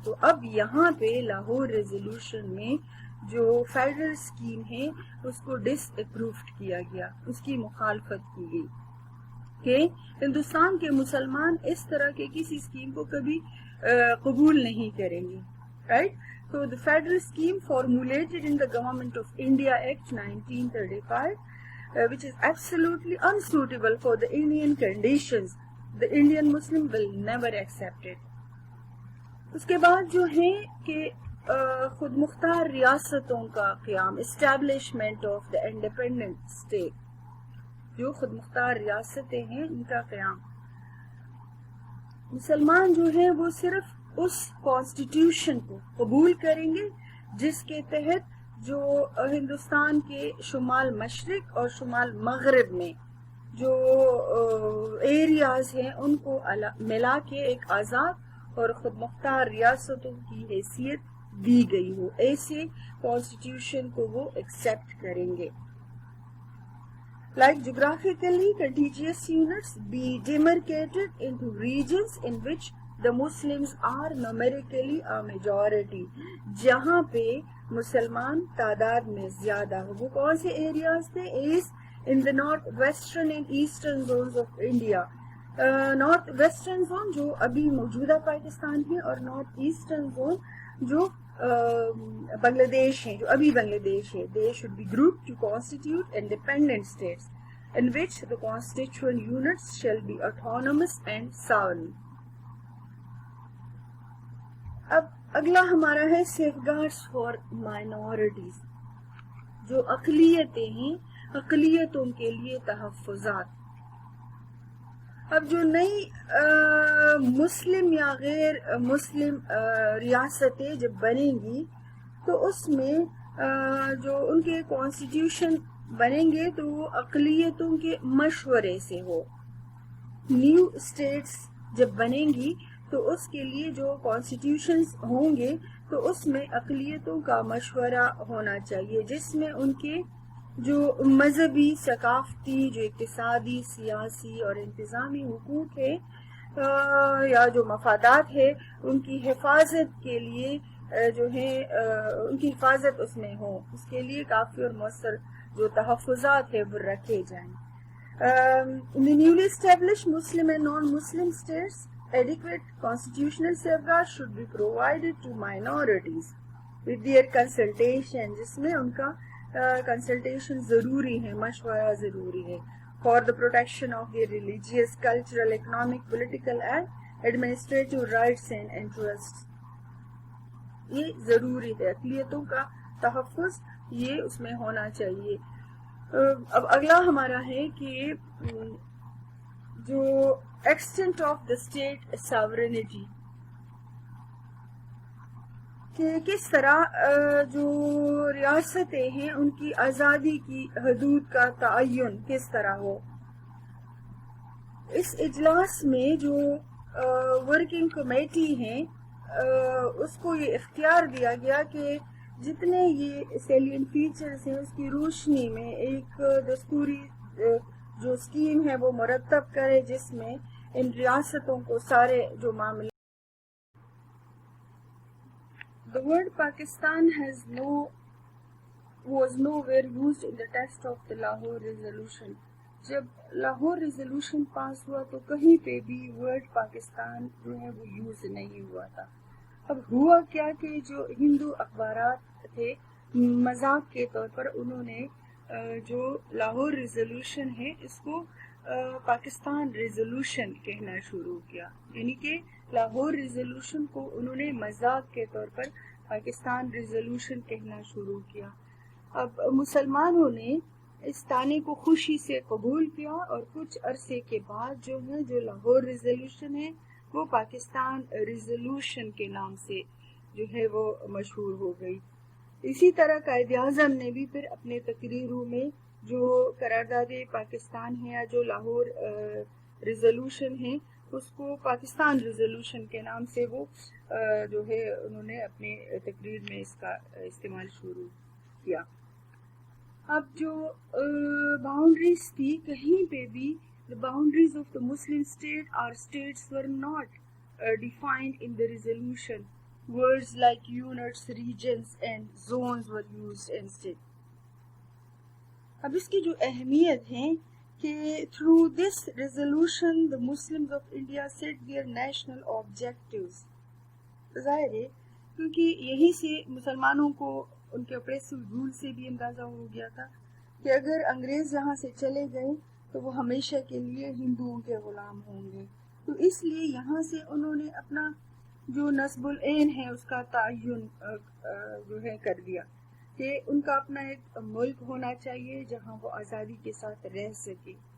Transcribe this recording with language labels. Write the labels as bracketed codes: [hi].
[ur] تو اب یہاں پہ لاہور ریزولوشن میں جو فیڈرل اسکیم ہے اس کو ڈس اپرووڈ کیا گیا، اس کی مخالفت کی گئی کہ ہندوستان کے مسلمان اس طرح کے کسی اسکیم کو کبھی قبول نہیں کریں گے. [en] Right. So the federal scheme formulated in the Government of India Act 1935, which is absolutely unsuitable for the Indian conditions, the Indian Muslim will never accept it. [ur] اس کے بعد جو ہے کہ خود مختار ریاستوں کا قیام، [en] establishment of the independent state, [ur] جو خود مختار ریاستیں ہیں ان کا قیام. مسلمان جو ہے وہ صرف اس کانسٹیٹیوشن کو قبول کریں گے جس کے تحت جو ہندوستان کے شمال مشرق اور شمال مغرب میں جو ایریاز ہیں ان کو ملا کے ایک آزاد اور خود مختار ریاستوں کی حیثیت دی گئی ہو، ایسے کانسٹیٹیوشن کو وہ ایکسپٹ کریں گے. [en] Like geographically contiguous units be demarcated into regions in which the Muslims are numerically a majority. [ur] جہاں پہ مسلمان تعداد میں زیادہ ہو. وہ کون سے ایریاز تھے؟ [en] Is in the north western and eastern zones of India. [ur] North western zone جو ابھی موجودہ پاکستان ہے، اور نارتھ ایسٹرن زون جو بنگلہ دیش ہے، جو ابھی بنگلہ دیش ہے. [en] They should be grouped to constitute independent states in which the constituent units shall be autonomous and sovereign. [ur] اب اگلا ہمارا ہے [en] safeguards for minorities، [ur] جو اقلیتیں ہیں، اقلیتوں کے لیے تحفظات. اب جو نئی مسلم یا غیر مسلم ریاستیں جب بنیں گی تو اس میں جو ان کے کانسٹیٹیوشن بنیں گے تو وہ اقلیتوں کے مشورے سے ہو. نیو اسٹیٹس جب بنیں گی تو اس کے لیے جو کانسٹیٹیوشنز ہوں گے تو اس میں اقلیتوں کا مشورہ ہونا چاہیے، جس میں ان کے جو مذہبی، ثقافتی، جو اقتصادی، سیاسی اور انتظامی حقوق ہے یا جو مفادات ہے ان کی حفاظت کے لیے جو ہے ان کی حفاظت اس میں ہو، اس کے لیے کافی اور مؤثر جو تحفظات ہے وہ رکھے جائیں. [en] In the newly established Muslim and non-Muslim states, adequate constitutional safeguards should be provided to minorities with their consultation، [ur] جس میں ان کا کنسلٹیشن ضروری ہے، [en] مشورہ ضروری ہے. For the protection of their religious, cultural, economic, political and administrative rights and interests. [ur] یہ ضروری ہے، اقلیتوں کا تحفظ یہ اس میں ہونا چاہیے. اب اگلا ہمارا ہے کہ جو [en] extent of the state sovereignty, [ur] کہ کس طرح جو ریاستیں ہیں ان کی آزادی کی حدود کا تعین کس طرح ہو. اس اجلاس میں جو ورکنگ کمیٹی ہیں اس کو یہ اختیار دیا گیا کہ جتنے یہ سیلینٹ فیچرز ہیں اس کی روشنی میں ایک دستوری جو اسکیم ہے وہ مرتب کرے، جس میں ان ریاستوں کو سارے جو معاملے [en] The word Pakistan was nowhere used in the text of the Lahore Resolution. [ur] جب لاہور ریزولوشن پاس ہوا تو کہیں پہ بھی ورڈ پاکستان جو ہے وہ یوز نہیں ہوا تھا. اب ہوا کیا کہ جو ہندو اخبارات تھے مذاق کے طور پر انہوں نے جو لاہور ریزولوشن ہے اس کو پاکستان ریزولوشن کہنا شروع کیا. یعنی کہ لاہور ریزولوشن کو انہوں نے مذاق کے طور پر پاکستان ریزولوشن کہنا شروع کیا. اب مسلمانوں نے اس تانے کو خوشی سے قبول کیا اور کچھ عرصے کے بعد جو ہے جو لاہور ریزولوشن ہے وہ پاکستان ریزولوشن کے نام سے جو ہے وہ مشہور ہو گئی. اسی طرح قائد اعظم نے بھی پھر اپنے تقریروں میں جو قرارداد پاکستان ہے یا جو لاہور ریزولوشن ہے اس کو پاکستان ریزولوشن کے نام سے وہ جو ہے انہوں نے اپنے تقریر میں اس کا استعمال شروع کیا. اب جو باؤنڈریز تھی کہیں پہ بھی [en] the boundaries of the Muslim state or states were not defined in the resolution. Words like units, regions and zones were used instead. [ur] اب اس کی جو اہمیت ہے کہ [en] through this resolution the Muslims of India set their national objectives. [ur] ظاہر ہے کیونکہ یہی سے مسلمانوں کو ان کے اپریسو رول سے بھی اندازہ ہو گیا تھا کہ اگر انگریز یہاں سے چلے گئے تو وہ ہمیشہ کے لیے ہندوؤں کے غلام ہوں گے. تو اس لیے یہاں سے انہوں نے اپنا جو نصب العین ہے اس کا تعین جو ہے کر دیا کہ ان کا اپنا ایک ملک ہونا چاہیے جہاں وہ آزادی کے ساتھ رہ سکے.